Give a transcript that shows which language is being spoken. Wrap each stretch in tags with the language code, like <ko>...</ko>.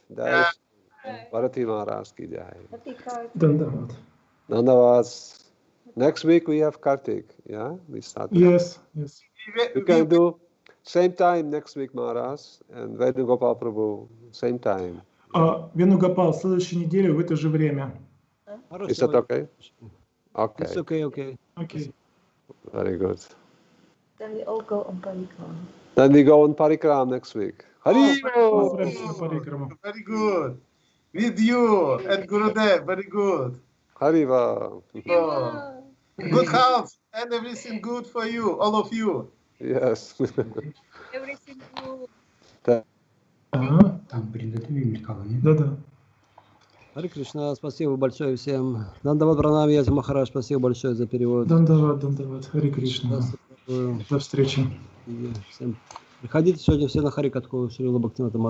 <hi>Jai Bharati Maharaj Ki Jai. Dandavad. Dandavad.</hi> <en>Next week we have Kartik. Yeah, we start. Yes. We can do same time next week, Maharaj, and Vedugopal Prabhu, same time.</en> <ru>Венугопал, в следующей неделе в это же время.</ru> <en>Is that okay? Okay. It's okay.</en> <ru>Окей.</ru> <en>Very good. Then we all go on parikram. Then we go on parikram next week.</en> <hi>Hari Bol.</hi> <ru>Отправимся на парикраму.</ru> <en>Very good. With you and Gurudev, very good.</en> <hi>Hari Bol. Oh.</hi> <en>Good health and everything good for you, all of you. Yes. Everything good.</en> <ru>Ага. Там перед этим мелькало, нет? Да-да. Харе Кришна, спасибо большое всем. Дандават Пранам, Яти Махарадж, спасибо большое за перевод. Дандават. Харе Кришна. До встречи. Всем приходите сегодня все на Харикатху Шрила Бхактивинода Мадхава.</ru>